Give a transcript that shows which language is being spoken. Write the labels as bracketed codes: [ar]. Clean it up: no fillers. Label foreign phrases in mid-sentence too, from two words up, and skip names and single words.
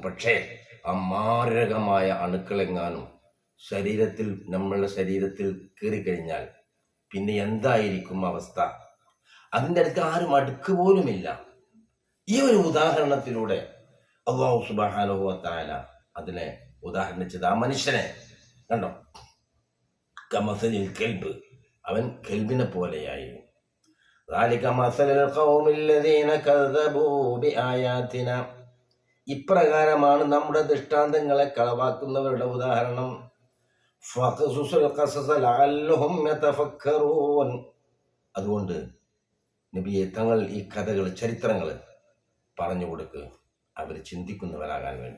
[ml] പക്ഷേ ആ മാരകമായ അണുക്കളെങ്ങാനും നമ്മളുടെ ശരീരത്തിൽ കയറിക്കഴിഞ്ഞാൽ പിന്നെ എന്തായിരിക്കും അവസ്ഥ? അതിൻ്റെ അടുത്ത് ആരും അടുക്ക് പോലുമില്ല. ഈ ഒരു ഉദാഹരണത്തിലൂടെ അല്ലാഹു [ar] سبحانه وتعالى [ml] അതിനെ ഉദാഹരിച്ചത്. ആ മനുഷ്യനെ കണ്ടോ, [ar] كمثل الكلب, [ml] അവൻ കൽബിനെ പോലെയായി. [ar] ذلك مثل القوم الذين كذبوا بآياتنا, [ml] ഇപ്രകാരമാണ് നമ്മുടെ ദൃഷ്ടാന്തങ്ങളെ കളവാക്കുന്നവരുടെ ഉദാഹരണം. [ar] فاقصص القصص لعلهم يتفكرون, [ml] അതുകൊണ്ട് നബിയെ തങ്ങൾ ഈ കഥകൾ, ചരിത്രങ്ങൾ പറഞ്ഞു കൊടുക്കുക, അവർ ചിന്തിക്കുന്നവരാകാൻ വേണ്ടി.